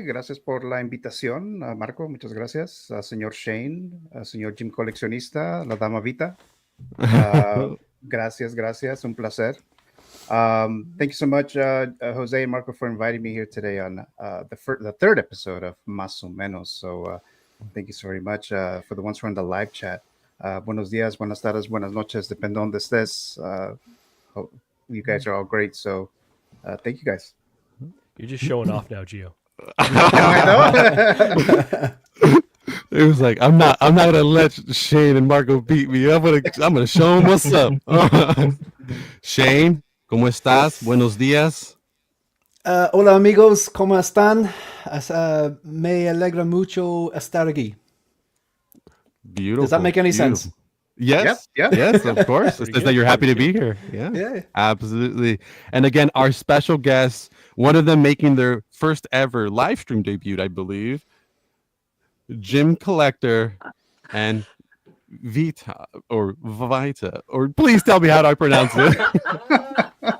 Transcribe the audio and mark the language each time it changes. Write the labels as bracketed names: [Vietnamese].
[Spanish] Gracias por la invitación. Marco, muchas gracias. Señor Shane, señor Jim Coleccionista, la Dama Vita. Gracias. Un placer. [English] Thank you so much, Jose and Marco, for inviting me here today on the 3rd episode of Más o Menos. So thank you so very much for the ones who are in the live chat. [Spanish] Buenos días, buenas tardes, buenas noches, depende donde estés. [English] You guys are all great, so thank you guys. You're just showing off now, Gio. I know. It was like, I'm not gonna let Shane and Marco beat me. I'm gonna show them what's up. [Spanish] Shane, ¿cómo estás? Buenos días. Hola amigos, ¿cómo están? Me alegra mucho estar aquí. [English] Beautiful. Does that make any sense? Yes. Yep. Yes, of course. It says that you're happy to be here. Yeah, absolutely. And again, our special guests, one of them making their first ever live stream debut, I believe, Jimcollector and Vita, or please tell me how do I pronounce it?